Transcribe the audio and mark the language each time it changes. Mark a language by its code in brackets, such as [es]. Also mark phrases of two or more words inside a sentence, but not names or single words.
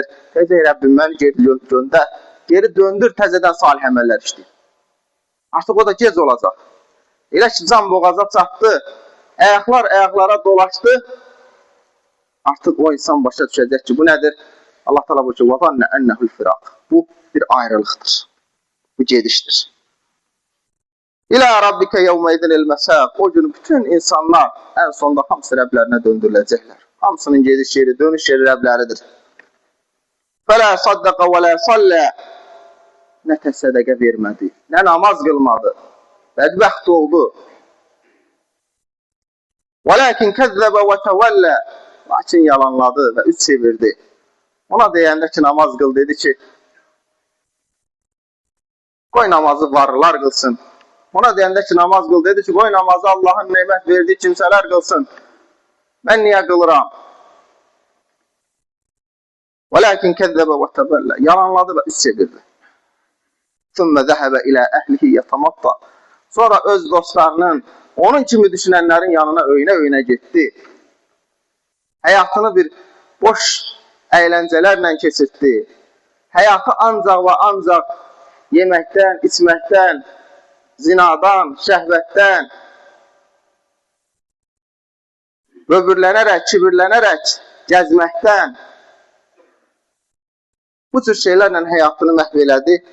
[az] Deyəcək, Rəbbim, məni geri göndər. Geri döndür, təzədən salih əməllər işləyir. Artıq o da gec olacaq. Elə ki, can boğaza çatdı, ayaqlar ayaqlara dolaşdı. Artıq o insan başa düşəcək ki, bu nədir? Allah təala buyurur ki, [ar] وَظَنَّ أَنَّهُ الْفِرَاقِ. [az] Bu bir ayrılıqdır. Bu gedişdir. [ar] إلى ربك يومئذ المساق. [az] O gün bütün insanlar ən sonda hamısı Rəblərinə döndürüləcəklər. Hamısının gediş yeri, dönüş yeri Rəbləridir. [ar] فلا صدق ولا صلى. [az] Nə təsədəqə vermədi, nə namaz qılmadı. Bədbəxt oldu. [ar] وَلَكِنْ كَذَّبَ وَتَوَلَّى. [az] Lakin yalanladı və üç çevirdi. Ona deyəndə ki, namaz qıl, dedi ki, qoy namazı varlılar qılsın. Ona deyəndə ki, namaz qıl, dedi ki, qoy namazı Allahın neymət verdiği kimsələr qılsın. Mən niyə qılıram? [ar] وَلَكِنْ كَذَّبَ وَتَوَلَّى. [az] Yalanladı və üç çevirdi. [ar] ثُمَّ ذَهَبَ إِلَى أَهْلِهِ يَتَمَطَّى. [az] Sonra öz dostlarının, onun kimi düşünənlərin yanına öyünə getdi. Həyatını bir boş əyləncələrlə keçirtdi. Həyatı ancaq və ancaq yeməkdən, içməkdən, zinadan, şəhvətdən, böbürlənərək, kibirlənərək, gəzməkdən, bu tür şeylərlə həyatını məhv elədi.